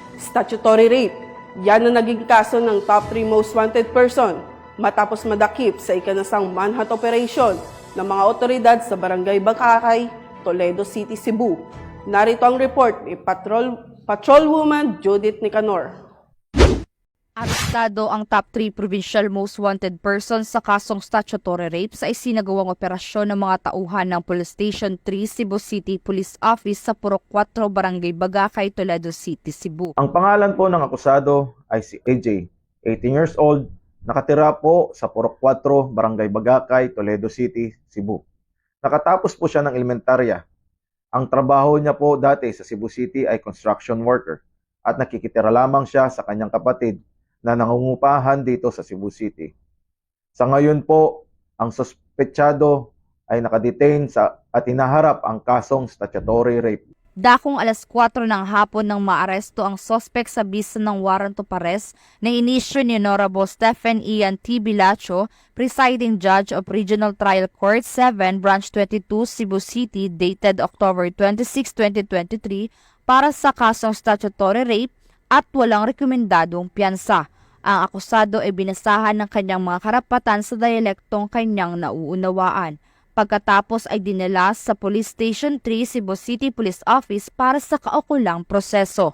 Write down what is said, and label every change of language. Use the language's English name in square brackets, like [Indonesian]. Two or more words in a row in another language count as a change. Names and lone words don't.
[English] Statutory rape. [Filipino] Yan ang naging kaso ng [English] top 3 most wanted person [Filipino] matapos madakip sa ikanasang manhunt operation ng mga otoridad sa Barangay Bakakay, Toledo City, Cebu. Narito ang report ni Patrolwoman Judith Nicanor. Arestado ang [English] top 3 provincial most wanted persons [Filipino] sa kasong [English] statutory rape [Filipino] sa isinagawang operasyon ng mga tauhan ng Police Station 3 Cebu City Police Office sa Purok 4, Barangay Bagakay, Toledo City, Cebu. Ang pangalan po ng akusado ay si AJ, [English] 18 years old, [Filipino] nakatira po sa Purok 4, Barangay Bagakay, Toledo City, Cebu. Nakatapos po siya ng elementarya. Ang trabaho niya po dati sa Cebu City ay [English] construction worker [Filipino] at nakikitira lamang siya sa kanyang kapatid na nangungupahan dito sa Cebu City. Sa ngayon po, ang suspetsado ay nakadetain at hinaharap ang kasong [English] statutory rape. [Filipino] Dakong alas 4 ng hapon nang maaresto ang suspect sa bisa ng [English] warrant of arrest [Filipino] na inisyu ni Honorable Stephen Ian T. Bilacho, [English] Presiding Judge of Regional Trial Court 7, Branch 22, [Filipino] Cebu City, [English] dated October 26, 2023, [Filipino] para sa kasong [English] statutory rape [Filipino] at walang rekomendadong piyansa. Ang akusado ay binasahan ng kanyang mga karapatan sa dialektong kanyang nauunawaan. Pagkatapos ay dinala sa Police Station 3 Cebu City Police Office para sa kaukulang proseso.